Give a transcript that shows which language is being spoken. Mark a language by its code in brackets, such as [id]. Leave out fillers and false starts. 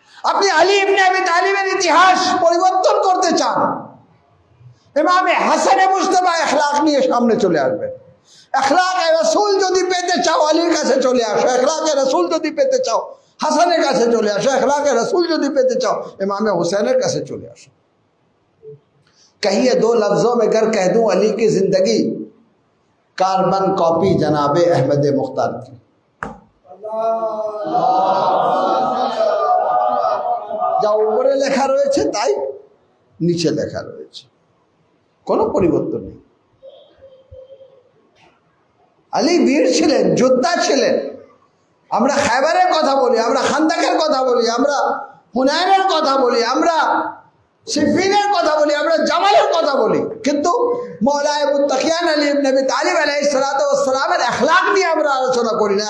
[bn] আপনি আলী ইবনে আবি তালিবের ইতিহাস পরিবর্তন করতে চান, ইমামে হাসানে মুজতবা এখলাক নিয়ে সামনে চলে আসবেন। এখলাকে রাসূল যদি পেতে চাও, আলীর কাছে চলে আসো। এখলাকে রাসূল যদি পেতে চাও, হাসানের কাছে চলে আসো। এখলাকে রাসূল যদি পেতে চাও, ইমামে হুসैনের কাছে চলে আসো। [hi] कहिए 2 लफ्जों में अगर कह दूं अली की जिंदगी कार्बन कॉपी जनाबे अहमद मुख्तार की। [bn] যা উপরে লেখা রয়েছে তাই নিচে লেখা রয়েছে, কোনো পরিবর্তন নেই। আলী বীর ছিলেন, যোদ্ধা ছিলেন। আমরা খায়বারের কথা বলি, আমরা খান্দাকের কথা বলি, আমরা হুনাইনের কথা বলি, আমরা সিফিনের কথা বলি, আমরা জামালের কথা বলি, কিন্তু মওলায়ে মুত্তাকিয়ান আলী ইবনে আবি তালিব আলাইহিস সালাতু ওয়াস সালামের اخلاق নিয়ে আমরা আলোচনা করি না।